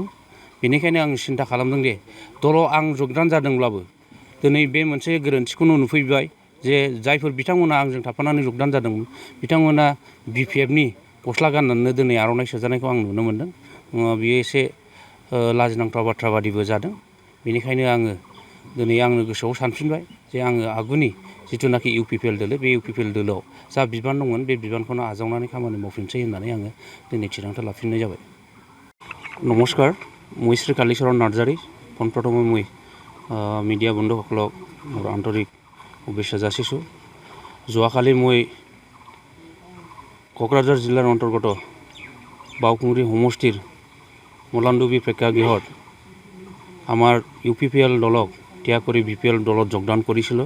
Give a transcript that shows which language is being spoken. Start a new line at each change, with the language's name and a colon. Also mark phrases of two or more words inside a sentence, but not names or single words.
Bodo: बेनिखायनो आं सिन्था खालामदों दे दलाव आं जगदान जादोंब्लाबो दिनै बे मोनसे गोरोन्थिखौनो नुफैबाय जे जायफोर बिथांमोना आंजों थाफानानै जगदान जादोंमोन बिथांमोना BPFनि गस्ला गाननानै दिनै आर'नाइ सोजानायखौ आं नुनो मोनदों। बियो एसे लाजिनांथाव बाथ्रा बादिबो जादों। बेनिखायनो आङो दिनै आंनो गोसोआव सानफिनबाय जे आङो आगुनि जिथुनाखि UPPL दोलो बे UPPL दोलोआव जा बिबान दंमोन बे बिबानखौनो आजावनानै खामानि मावफिनसै होननानै आङो दिनै थिरांथा लाफिननाय जाबाय।
Assamese: নমস্কাৰ, মই শ্ৰী কালীচৰণ নাৰ্জাৰী। পোনপ্ৰথমে মই মিডিয়া বন্ধুসকলক মোৰ আন্তৰিক শুভেচ্ছা যাচিছোঁ। যোৱাকালি মই কোকৰাঝাৰ জিলাৰ অন্তৰ্গত বাওকুংগ্ৰী সমষ্টিৰ মলানডুবি প্ৰেক্ষাগৃহত আমাৰ UPPL দলক ত্যাগ কৰি BPL দলত যোগদান কৰিছিলোঁ।